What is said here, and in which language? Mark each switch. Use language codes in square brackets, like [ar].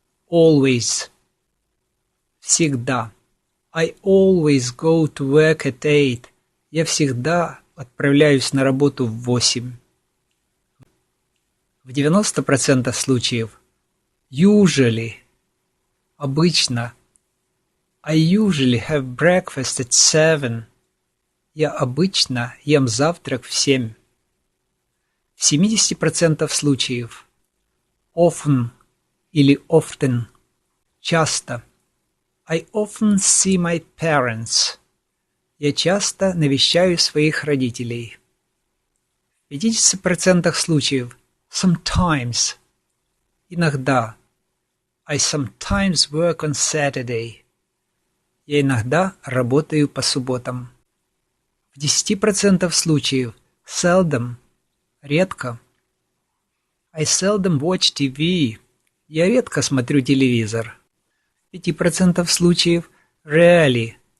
[en] Always. [ru] Всегда. [en] I always go to work at 8. [ru] Я всегда отправляюсь на работу в 8. В 90% случаев [en] usually. [ru] Обычно. [en] I usually have breakfast at 7. [ru] Я обычно ем завтрак в 7. В 70% случаев [en] often [ru] или often. Часто. [en] I often see my parents. [ru] Я часто навещаю своих родителей. В 50% случаев [en] sometimes. [ru] Иногда. [en] I sometimes work on Saturday. [ru] Я иногда работаю по субботам. В 10% случаев [en] seldom. [ru] Редко. [en] I seldom watch TV. [ru] Я редко смотрю телевизор. В 5% случаев [en] rarely.